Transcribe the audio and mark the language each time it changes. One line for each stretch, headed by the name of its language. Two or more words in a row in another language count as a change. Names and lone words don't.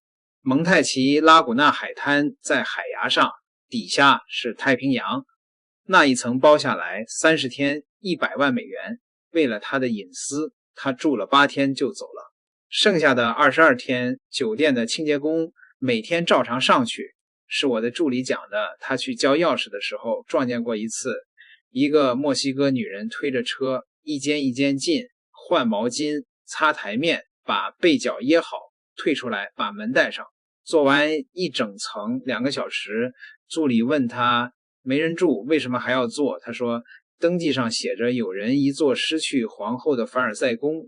Chinese: 蒙太奇拉古纳海灘在海牙上，底下是太平洋，那一層包下來30天100萬美元，為了他的隱私，他住了8天就走了。剩下的22天，酒店的清潔工每天照常上去。是我的助理講的，他去交鑰匙的时候撞見過一次，一個墨西哥女人推着車一間一間進，換毛巾，擦台面，把被角掖好，退出來把门帶上。做完一整层2個小時，助理問他沒人住為什麼還要做，他說登記上寫着有人一做失去皇後的凡爾賽宮。